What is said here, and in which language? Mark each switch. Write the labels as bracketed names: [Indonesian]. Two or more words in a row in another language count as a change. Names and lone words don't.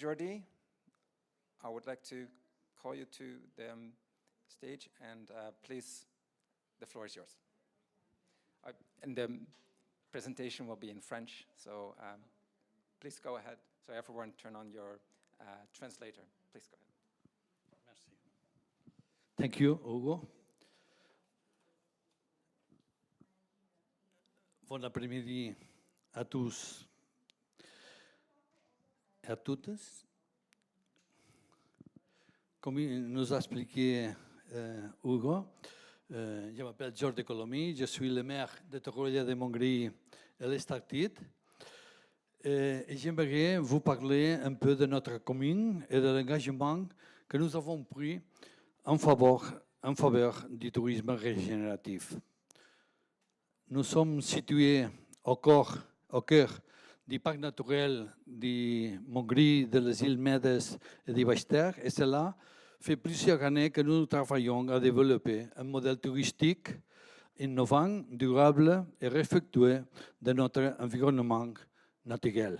[English] Jordi, I would like to call you to the stage, and please, the floor is yours. And the presentation will be in French, so please go ahead. So everyone turn on your translator. Please go ahead. Merci. Thank you, Hugo. [French] Bon après-midi à tous et à toutes. Comme nous a expliqué Hugo, je m'appelle Jordi Colomi, je suis le maire de Torroella de Montgrí et l'Estartit. Et j'aimerais vous parler un peu de notre commune et de l'engagement que nous avons pris en faveur du tourisme régénératif. Nous sommes situés au cœur du parc naturel du Montgrí, de les îles Medes et du Baix-Ter, et cela fait plusieurs années que nous travaillons à développer un modèle touristique innovant, durable et respectueux de notre environnement naturel.